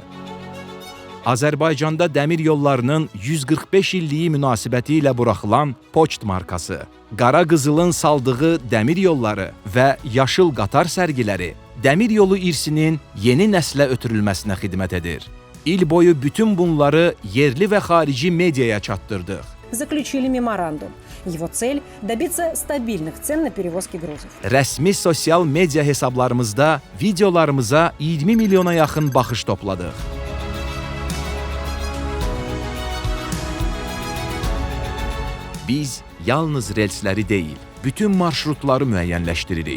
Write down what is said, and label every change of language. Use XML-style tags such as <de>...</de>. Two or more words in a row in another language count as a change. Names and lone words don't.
<az>Azərbaycanda dəmir yollarının 145 illiyi münasibəti ilə buraxılan Poçt markası, qara qızılın saldığı dəmir yolları və yaşıl qatar sərgiləri dəmir yolu irsinin yeni nəslə ötürülməsinə xidmət edir. İl boyu bütün bunları yerli və xarici mediaya çatdırdıq.</az> <ru>Заключили меморандум. Его цель – добиться стабильных цен на перевозки грузов.</ru> <az>Rəsmi sosial media hesablarımızda videolarımıza 20 milyona yaxın baxış topladıq. Biz yalnız relsləri deyil, bütün marşrutları müəyyənləşdiririk.</az>